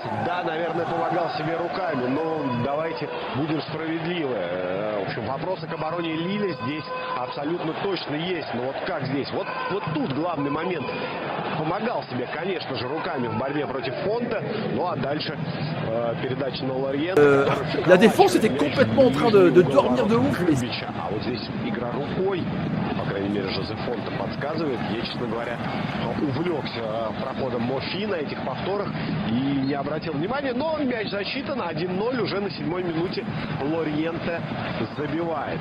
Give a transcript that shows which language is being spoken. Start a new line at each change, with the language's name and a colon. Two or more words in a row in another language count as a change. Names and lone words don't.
Russian: Да, наверное, помогал себе руками, но давайте будем справедливы. В общем, вопросы к обороне Лилля здесь абсолютно точно есть. Но вот как здесь? Вот тут главный момент. Помогал себе, конечно же, руками в борьбе против Фонте. Ну а дальше передача на Лорьен.
French: La défense était complètement en train de dormir de ouf.
Russian: А вот здесь игра рукой, по крайней мере, Жозе Фонте подсказывает. Я, честно говоря, увлекся проходом Муфи на этих повторах и не обратил внимания. Но мяч засчитан, 1-0 уже на 7-й минуте Лорьенте забивает.